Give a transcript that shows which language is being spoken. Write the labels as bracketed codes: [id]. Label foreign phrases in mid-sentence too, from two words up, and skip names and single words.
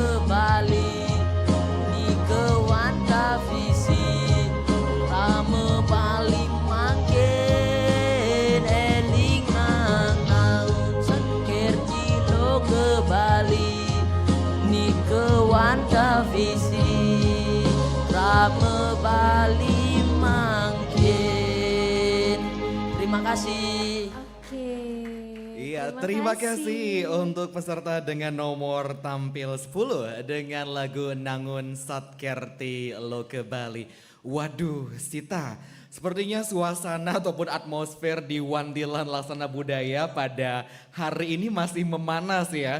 [ban] Bali Nika wanda visi Krama Bali mangkin elingang Nangun Satkerti Loke Bali Nika wanda visi Krama Bali mangkin. [id] Terima kasih. Oke. Iya, terima kasih untuk peserta dengan nomor tampil 10 dengan lagu Nangun Satkerti Loke Bali. Waduh, Sita, Sepertinya suasana ataupun atmosfer di Wantilan Laksana Budaya pada hari ini masih memanas ya.